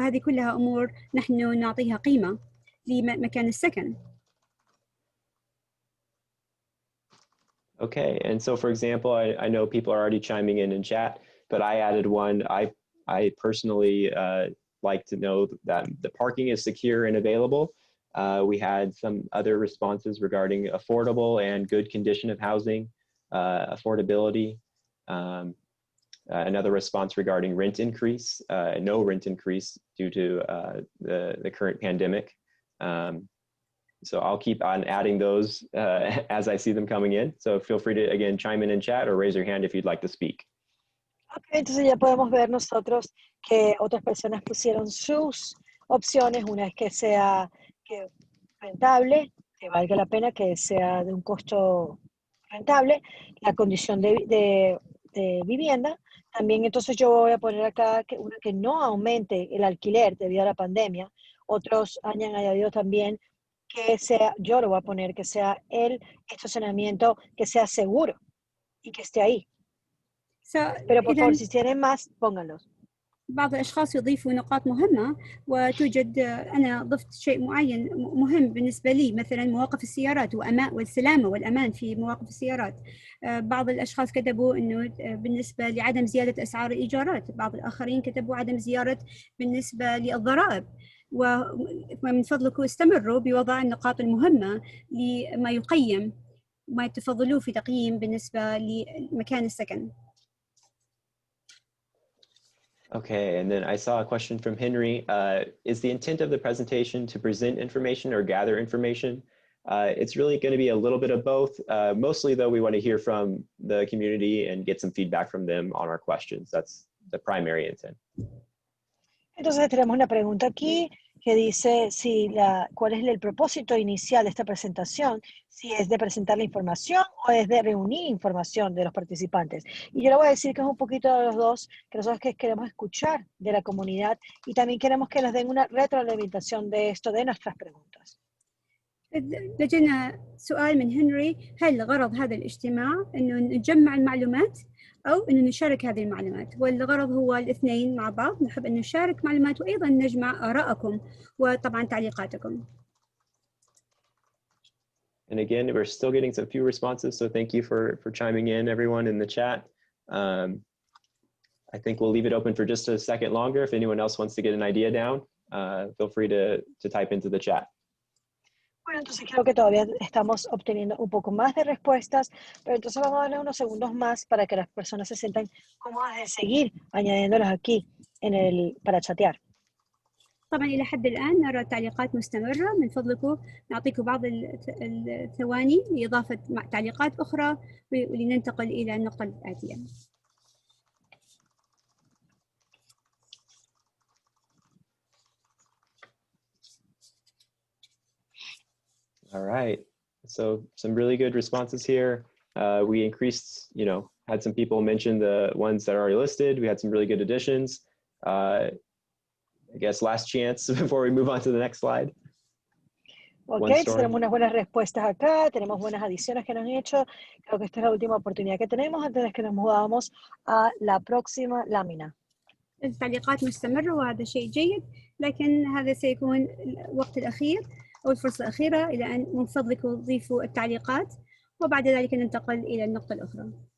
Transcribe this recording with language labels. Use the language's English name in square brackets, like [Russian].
[Arabic] فهذه كلها أمور نحن نعطيها قيمة لمكان السكن. [English] Okay, and so for example, I know people are already chiming in chat, but I added one. I personally like to know that the parking is secure and available. We had some other responses regarding affordable and good condition of housing, affordability. Another response regarding rent increase, no rent increase due to the current pandemic. So I'll keep on adding those as I see them coming in. So feel free to, again, chime in chat or raise your hand if you'd like to speak. [Spanish] Okay, entonces ya podemos ver nosotros que otras personas pusieron sus opciones. Una es que sea rentable, que valga la pena, que sea de un costo rentable, la condición de vivienda. También entonces yo voy a poner acá una que no aumente el alquiler debido a la pandemia. Otros han añadido también que sea, yo lo voy a poner, que sea el estacionamiento, que sea seguro y que esté ahí. Pero por favor, si tienen más, pónganlos. [Arabic] بعض الأشخاص يضيفوا نقاط مهمة، وتوجد أنا ضفت شيء معين مهم بالنسبة لي، مثلا مواقف السيارات والسلامة والأمان في مواقف السيارات. بعض الأشخاص كتبوا أنه بالنسبة لعدم زيادة أسعار الإيجارات، بعض الآخرين كتبوا عدم زيادة بالنسبة للضرائب. ومن فضلكم استمروا بوضع النقاط المهمة لما يقيم وما تفضلوه في تقييم بالنسبة لمكان السكن. [English] Okay, and then I saw a question from Henry. Is the intent of the presentation to present information or gather information? It's really going to be a little bit of both. Mostly, though, we want to hear from the community and get some feedback from them on our questions. That's the primary intent. [Spanish] Entonces tenemos una pregunta aquí que dice cuál es el propósito inicial de esta presentación, si es de presentar la información o es de reunir información de los participantes. Y yo le voy a decir que es un poquito de los dos, que nosotros que queremos escuchar de la comunidad y también queremos que nos den una retroalimentación de esto, de nuestras preguntas. [Arabic] لجينا سؤال من هنري: هل غرض هذا الاجتماع أنه نجمع المعلومات أو أنه نشارك هذه المعلومات؟ والغرض هو الاثنين مع بعض. نحب أن نشارك معلومات وأيضا نجمع آراءكم وطبعا تعليقاتكم. [English] And again, we're still getting some few responses, so thank you for chiming in, everyone in the chat. I think we'll leave it open for just a second longer. If anyone else wants to get an idea down, feel free to type into the chat. [Spanish] Bueno, entonces creo que todavía estamos obteniendo un poco más de respuestas, pero entonces vamos a darle unos segundos más para que las personas se sientan cómodas de seguir añadiéndolas aquí para chatear. [Arabic] طبعا إلى حد الآن نرى تعليقات مستمرة. من فضلكم نعطيكم بعض الثواني لإضافة تعليقات أخرى ولننتقل إلى النقطة الآتية. [English] All right, so some really good responses here. We increased, had some people mention the ones that are already listed. We had some really good additions. I guess last chance before we move on to the next slide. [Spanish] Ok, tenemos unas buenas respuestas acá, tenemos buenas adiciones que nos han hecho. Creo que esta es la última oportunidad que tenemos antes de que nos movamos a la próxima lámina. [Arabic] التعليقات مستمرة وهذا شيء جيد، لكن هذا سيكون الوقت الأخير أو الفرصة الأخيرة إلى أن من فضلكم تضيفوا التعليقات وبعد ذلك ننتقل إلى النقطة الأخرى.